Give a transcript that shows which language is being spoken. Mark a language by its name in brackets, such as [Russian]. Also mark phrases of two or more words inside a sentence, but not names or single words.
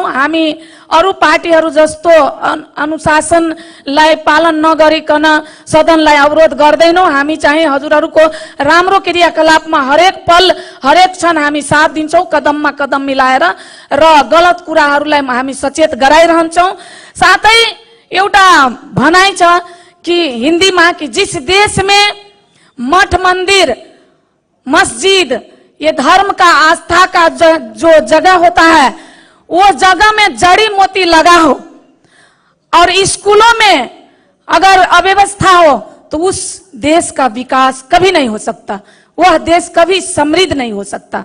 [Nepali] हामी अरु पार्टीहरू जस्तो अनुशासनलाई पालन नगरिकन सदनलाई अवरोध गर्दैनौं। हामी चाहिँ हजुरहरूको राम्रो क्रियाकलापमा हरेक पल हरेक क्षण हामी साथ दिन्छौं, कदममा कदम मिलाएर र गलत कुराहरूलाई हामी सचेत गराइरहन्छौं। साथै एउटा भनाइ छ कि हिन्दीमा कि [Hindi] जिस देश में मठ मंदिर मस्जिद ये धर्म का आस्था का जो जगह होता है वो जगह में जड़ी मोती लगा हो और स्कूलों में अगर अव्यवस्था हो तो उस देश का विकास कभी नहीं हो सकता, वह देश कभी समृद्ध नहीं हो सकता।